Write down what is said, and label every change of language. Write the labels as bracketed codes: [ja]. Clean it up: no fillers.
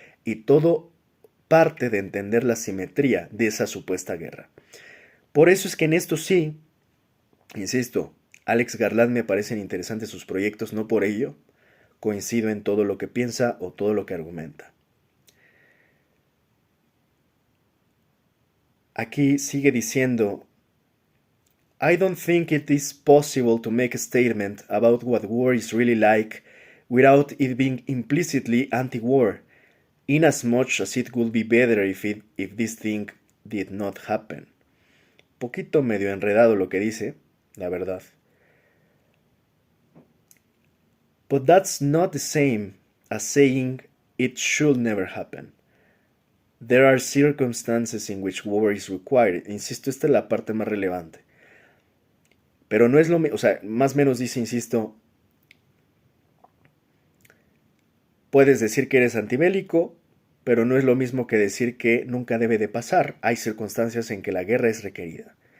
[es] Y todo parte de entender la simetría de esa supuesta guerra. Por eso es que en esto sí, insisto, Alex Garland me parecen interesantes sus proyectos, no por ello coincido en todo lo que piensa o todo lo que argumenta. Aquí sigue diciendo, [en] I don't think it is possible to make a statement about what war is really like without it being implicitly anti-war, in as much as it would be better if this thing did not happen. [es] Poquito medio enredado lo que dice, la verdad. [en] But that's not the same as saying it should never happen. There are circumstances in which war is required. [es] Insisto, esta es la parte más relevante. Pero no es lo mismo, o sea, más o menos dice, insisto, puedes decir que eres antibélico, pero no es lo mismo que decir que nunca debe de pasar. Hay circunstancias en que la guerra es requerida.